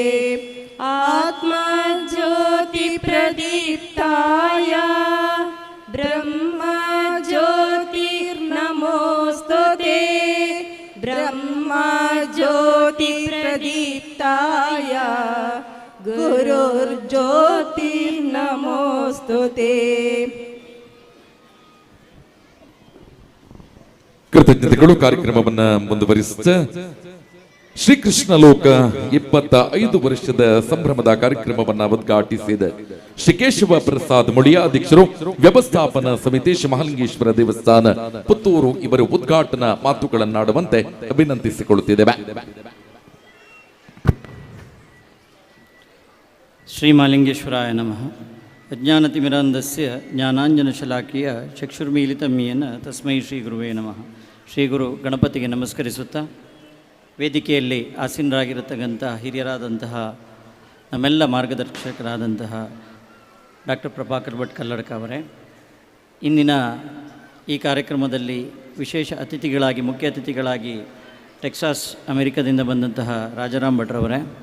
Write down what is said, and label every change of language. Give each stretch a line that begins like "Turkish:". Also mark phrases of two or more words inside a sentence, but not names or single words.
Sanskrit: आत्मज्योतिप्रदीप्ताय ब्रह्मज्योतिर्नमोस्तुते, ब्रह्मज्योतिप्रदीप्ताय गुरुर्ज्योतिर्नमोस्तुते.
Kannada: ಕೃತಜ್ಞತೆಗಳು. ಕಾರ್ಯಕ್ರಮವನ್ನ ಮುಂದುವರಿಸುತ್ತಾ ಶ್ರೀಕೃಷ್ಣ ಲೋಕ 25 ವರ್ಷದ ಸಂಭ್ರಮದ ಕಾರ್ಯಕ್ರಮವನ್ನ ಉದ್ಘಾಟಿಸಿದ ಶ್ರೀ ಕೇಶವ ಪ್ರಸಾದ್ ಮುಳಿಯ ಅಧ್ಯಕ್ಷರು, ವ್ಯವಸ್ಥಾಪನಾ ಸಮಿತಿ, ಶ್ರೀ ಮಹಾಲಿಂಗೇಶ್ವರ ದೇವಸ್ಥಾನ ಪುತ್ತೂರು ಇವರು ಉದ್ಘಾಟನಾ ಮಾತುಗಳನ್ನಾಡುವಂತೆ ವಿನಂತಿಸಿಕೊಳ್ಳುತ್ತಿದ್ದೇವೆ.
Sanskrit: ಶ್ರೀಮಾಲಿಂಗೇಶ್ವರಾಯ ನಮಃ. ಅಜ್ಞಾನತಿಮಿರಾಂಧಸ್ಯ ಜ್ಞಾನಾಂಜನಶಲಾಕಿಯ ಚಕ್ಷುರ್ಮೀಲಿತಂ ಯೇನ ತಸ್ಮೈ ಶ್ರೀ ಗುರುವೇ ನಮಃ.
Kannada: ಶ್ರೀ ಗುರು ಗಣಪತಿಗೆ ನಮಸ್ಕರಿಸುತ್ತಾ, ವೇದಿಕೆಯಲ್ಲಿ ಆಸೀನರಾಗಿರತಕ್ಕಂಥ ಹಿರಿಯರಾದಂತಹ ನಮ್ಮೆಲ್ಲ ಮಾರ್ಗದರ್ಶಕರಾದಂತಹ ಡಾಕ್ಟರ್ ಪ್ರಭಾಕರ್ ಭಟ್ ಕಲ್ಲಡ್ಕ ಅವರೇ, ಇಂದಿನ ಈ ಕಾರ್ಯಕ್ರಮದಲ್ಲಿ ವಿಶೇಷ ಅತಿಥಿಗಳಾಗಿ, ಮುಖ್ಯ ಅತಿಥಿಗಳಾಗಿ ಟೆಕ್ಸಾಸ್ ಅಮೆರಿಕದಿಂದ ಬಂದಂತಹ ರಾಜಾರಾಮ್ ಭಟ್ರವರೇ,